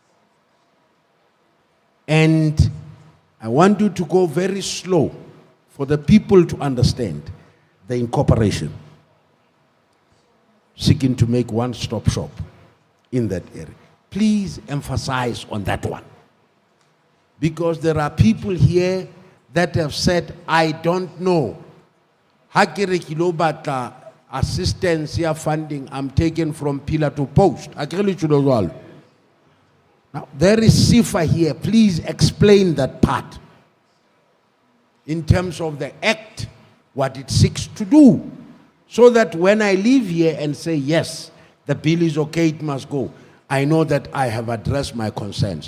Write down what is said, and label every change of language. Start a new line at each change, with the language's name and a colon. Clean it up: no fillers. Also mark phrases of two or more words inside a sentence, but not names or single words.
English: And I want you to go very slow for the people to understand the incorporation. Seeking to make one-stop shop in that area. Please emphasize on that one. Because there are people here that have said, I don't know.
Tswana: Hakere kilo batla
English: assistance here funding, I'm taken from pillar to post. Now, there is SIFA here. Please explain that part. In terms of the act, what it seeks to do. So that when I leave here and say, yes, the bill is okay, it must go, I know that I have addressed my concerns.